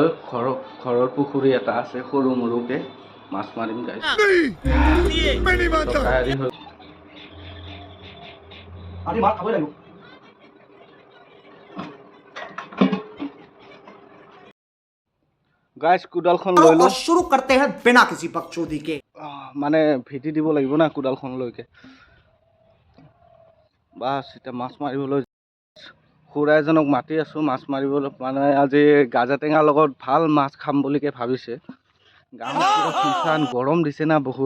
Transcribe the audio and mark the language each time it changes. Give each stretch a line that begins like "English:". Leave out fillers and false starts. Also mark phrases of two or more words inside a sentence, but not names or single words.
Assamese: ঘৰৰ পুখুৰী এটা আছে, সৰু মৰুকৈ মাছ মাৰিম গাইছ। তৈয়াৰী হৈ আজি মাছ খাবই লাগিব। গাইছ, কোদালখন লৈ লওঁ।
Hindi: शुरू करते हैं बिना किसी बकचोदी के।
Assamese: মানে ভেটি দিব লাগিব না কোদালখনলৈকে। বাছ এতিয়া মাছ মাৰিবলৈ খুৰা এজনক মাতি আছোঁ মাছ মাৰিবলৈ। মানে আজি গাজা টেঙাৰ লগত ভাল মাছ খাম বুলিকে ভাবিছে। গাঁৱত পুৰা শুকান গৰম দিছে না বহুত।